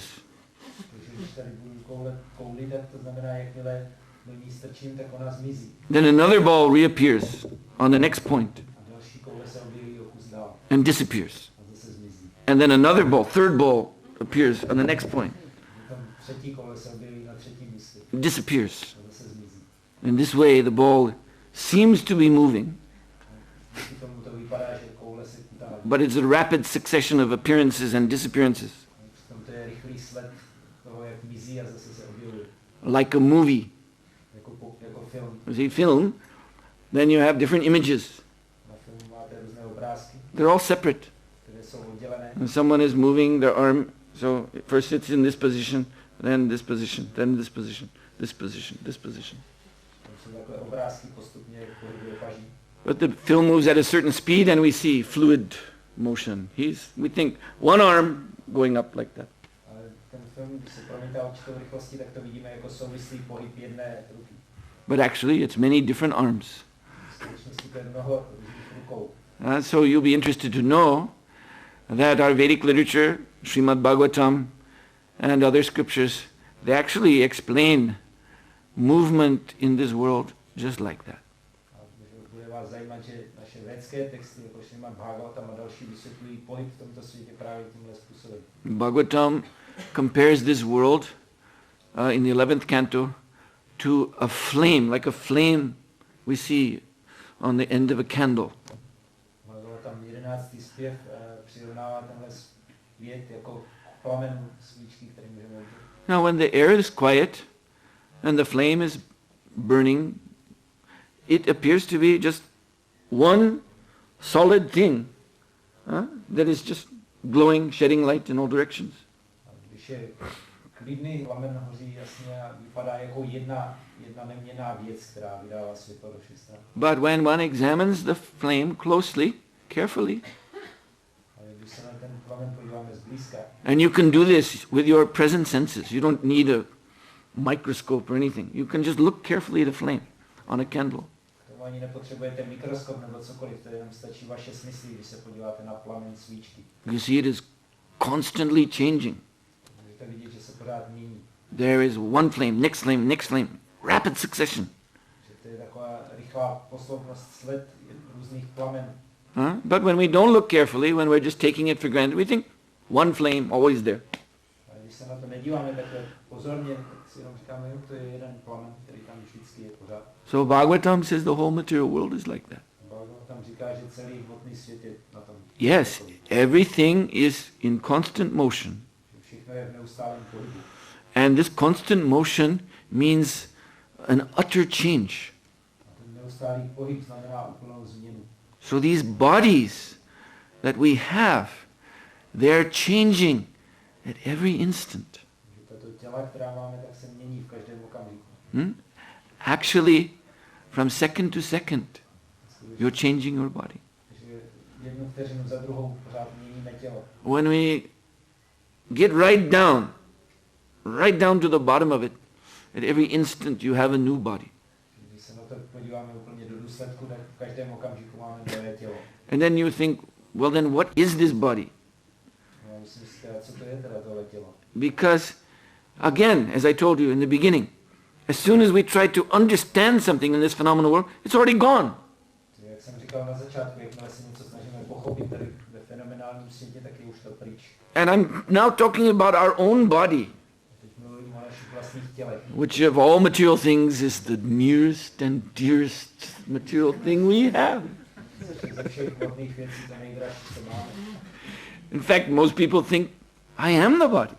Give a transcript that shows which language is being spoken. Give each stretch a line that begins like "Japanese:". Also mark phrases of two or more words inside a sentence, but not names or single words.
Czech: Takže když tady budu koulit, tak to znamená, jakmile do ní strčím, tak ona zmizí.
English: Then another ball reappears on the next point
Czech: A další koule se objeví o kus dál.
English: and disappears.
Czech: A zase zmizí.
English: And then another ball, third ball, appears on the next point,
Czech: Potom třetí koule se objeví na třetím místě.
English: disappears.
Czech: A zase zmizí.
English: In this way, the ball seems to be moving,
Czech: Díky tomu to vypadá, že koule se kutáhá.
English: but it's a rapid succession of appearances and disappearances,
Czech: Přitom to je rychlý sled toho, jak mizí a zase se objevuje.
English: like a movie.
Czech: Jako film.
English: You see, film, then you have different images.
Czech: Na filmu máte různé obrázky,
English: They're all separate.
Czech: které jsou oddělené.
English: And someone is moving their arm, so first it's in this position, then this position, then this position, this position, this position.
Czech: Tam jsou takové obrázky, postupně pohybuje paží.
English: But the film moves at a certain speed and we see fluid motion. We think one arm going up like that.
Czech: Ale ten film, když se promítá určitou rychlostí, tak to vidíme jako souvislý pohyb jedné ruky.
English: But actually it's many different arms.
Czech: V skutečnosti to je mnoho různých rukou.
English: So you'll be interested to know that our Vedic literature, Srimad Bhagavatam and other scriptures, they actually explain movement in this world just like that.
Czech: A bude vás zajímat, že naše védské texty, jako Srimad Bhagavatam a další, vysvětlují pohyb v tomto světě právě tímhle způsobem.
English: Bhagavatam compares this world in the 11th canto to a flame, like a flame we see on the end of a candle.
Czech: Tam 11. zpěv přirovnává tenhle svět jako plamen svíčky, který můžeme vidět.
English: Now when the air is quiet and the flame is burning, it appears to be just one solid thing that is just glowing, shedding light in all directions.
Czech: A když je klidný, plamen hoří jasně a vypadá jako jedna neměnná věc, která vydává světlo do všech stran.
English: But when one examines the flame closely, carefully,
Czech: Ale když se na ten plamen podíváme zblízka,
English: and you can do this with your present senses, you don't need a microscope or anything. You can just look carefully at a flame on a candle.
Czech: tomu ani nepotřebujete mikroskop nebo cokoliv, to jenom stačí vaše smysly, když se podíváte na plamen svíčky.
English: You see it is constantly changing.
Czech: Můžete vidět, že se pořád mění.
English: There is one flame, next flame, rapid succession.
Czech: Že to je taková rychlá taková posloupnost sled různých plamenů.
English: But when we don't look carefully, when we're just taking it for granted, we think one flame always there.
Czech: A když se na to nedíváme takhle pozorně, tak si jenom říkáme, že to je jeden plamen, který tam vždycky je pořád.
English: So Bhagavatam says the whole material world is like that.
Czech: Bhagavatam říká, že celý hmotný svět je na tom.
English: Yes, everything is in constant motion.
Czech: Všechno je v neustálém pohybu.
English: And this constant motion means an utter change.
Czech: A ten neustálý pohyb znamená úplnou změnu.
English: So these bodies that we have, they're changing at every instant.
Czech: Tato těla, která máme, tak se mění v každém okamžiku.
English: Actually, from second to second, you're changing your body.
Czech: Takže jednu vteřinu za druhou pořád měníme tělo.
English: When we get right down to the bottom of it, at every instant you have a new body.
Czech: Když se na to podíváme úplně do důsledku, tak v každém okamžiku máme nové tělo.
English: And then you think, well then what is this body?
Czech: No, myslím si, co to je teda tohle tělo?
English: Because, again, as I told you in the beginning, as soon as we try to understand something in this phenomenal world, it's already gone.
Czech: Jak jsem říkal na začátku, jakmile se něco snažíme pochopit tady ve fenomenálním světě, tak je už to pryč.
English: And I'm now talking about our own body,
Czech: Teď mluvím o našich vlastních tělech.
English: which of all material things is the nearest and dearest material thing we have.
Czech: Ze všech hmotných věcí to nejdražší, co máme.
English: In fact, most people think, I am the body.